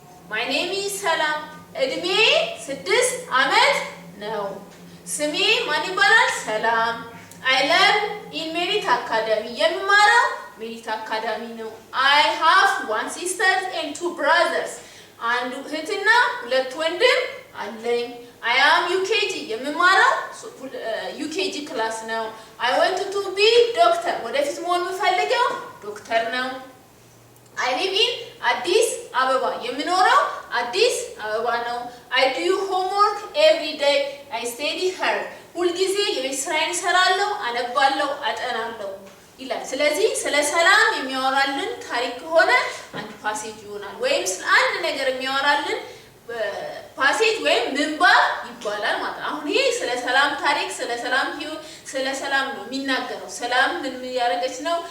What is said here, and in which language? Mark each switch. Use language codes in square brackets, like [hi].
[en] My name is Salam. [am] እድሜ 6 ዓመት ነው። ስሜ ማን ይባላል? ሰላም። [en] I learn in Merit Academy. [am] የምማረው ሜሪት አካዳሚ ነው። [en] I have 1 sister and 2 brothers. [am] አንድ እህትና 2 ወንድም አለኝ። [en] I am UKG. [am] የምማረው UKG ክላስ ነው። [en] I want to be doctor. [am] ወደፊት መሆን የምፈልገው ዶክተር ነው። [en] I live in Addis Ababa. [am] የምኖረው አዲስ አበባ ነው። [en] I do homework every day. I study hard. [am] ሁልጊዜ የቤት ስራዬን እሰራለሁ፣ አነባለሁ፣ አጠናለሁ ይላል። ስለዚህ ስለ ሰላም የሚያወራልን ታሪክ ከሆነ አንድ ፓሴጅ ይሆናል። ወይም ስለ አንድ ነገር የሚያወራልን ፓሴጅ ወይም ምንባብ ይባላል ማለት ነው። አሁን ይሄ ስለ ሰላም ታሪክ፣ ስለ ሰላም ህይወት፣ ስለ ሰላም ነው የሚናገረው። ሰላም ምን ያደረገች ነው?